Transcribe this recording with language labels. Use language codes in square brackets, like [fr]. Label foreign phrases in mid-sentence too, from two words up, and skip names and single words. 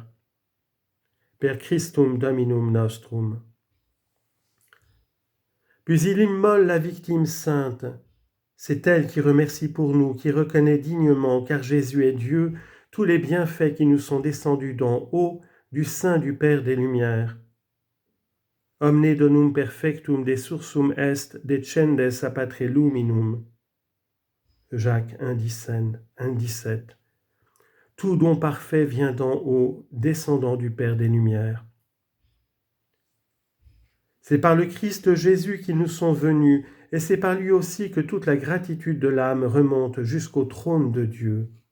[la] Per Christum Dominum Nostrum. [fr] Puis il immole la victime sainte. C'est elle qui remercie pour nous, qui reconnaît dignement, car Jésus est Dieu, tous les bienfaits qui nous sont descendus d'en haut, du sein du Père des Lumières. [la] Omne donum perfectum de sursum est descendes a patre luminum. [fr] Jacques 1,17. Tout don parfait vient d'en haut, descendant du Père des Lumières. C'est par le Christ Jésus qu'ils nous sont venus, et c'est par lui aussi que toute la gratitude de l'âme remonte jusqu'au trône de Dieu.